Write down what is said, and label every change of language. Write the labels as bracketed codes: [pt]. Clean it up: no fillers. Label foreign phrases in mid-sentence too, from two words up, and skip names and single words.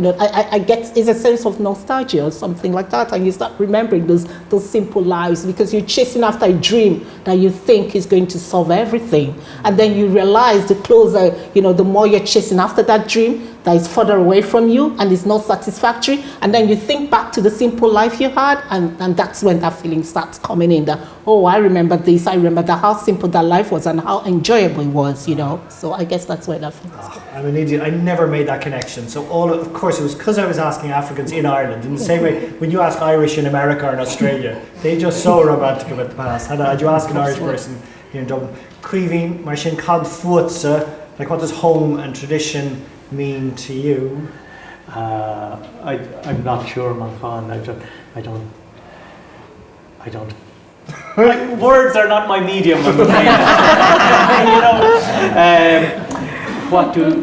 [en] I get it's a sense of nostalgia or something like that, and you start remembering those simple lives, because you're chasing after a dream that you think is going to solve everything, and then you realize the closer, the more you're chasing after that dream, that is further away from you and is not satisfactory, and then you think back to the simple life you had, and that's when that feeling starts coming in, that, oh, I remember this, I remember that, how simple that life was and how enjoyable it was, so I guess that's where that feels. I mean, Nidhi, I never made that connection, so of course it was because I was asking Africans in Ireland, in the same way when you ask Irish in America or in Australia, they're just so romantic about the past. Had you ask an Irish person here in Dublin, Caoimhín, [ga] mar sin cad fuatsa, [en] like what does home and tradition mean to you? I'm not sure, Manchán. I don't. Words are not my medium. I'm afraid.